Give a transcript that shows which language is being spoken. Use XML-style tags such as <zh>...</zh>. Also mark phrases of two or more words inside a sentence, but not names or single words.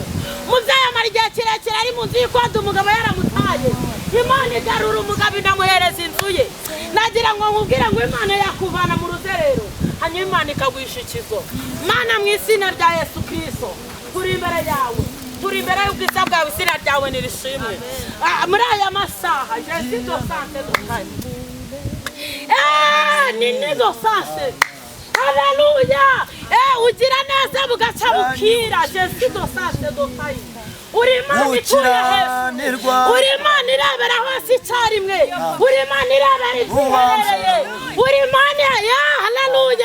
<rw>muzamara igihe kirekire ari mu nzu y'ikode umugabo yaramutaye Imana igarura umugabo inamuhereza inzu ye. nagira ngo nkubwire ngo Imana yakuvana mu ruzerero hanyuma Imana ikaguhisha ikigo. Mana mu izina rya Yesu Kristo turi imbere yawe turi imbere y'ubwiza bwawe izina ryawe nirishimwe. muri aya masaha Jésus do santé do kane nini do santé. haleluya. ugira neza bugaca bukira Jésus do santé do kane. uri Imana ituye hejuru. uri Imana irebera hose icyarimwe. uri Imana irebera ikiherereye. uri Imana haleluya.</rw>